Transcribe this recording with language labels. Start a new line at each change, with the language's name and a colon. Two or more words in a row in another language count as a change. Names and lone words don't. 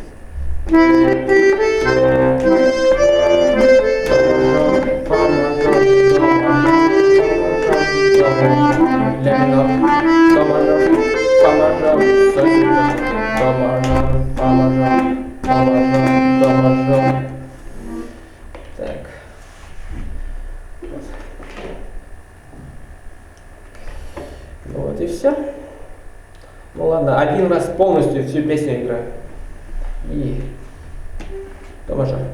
Russian: Фа мажор, до мажор, ля минор, до мажор, фа мажор, соль септафон, до мажор, фа мажор, до мажор, до мажор. Так. Ну вот и все. Ну ладно, один раз полностью всю песню играю. И до мажор.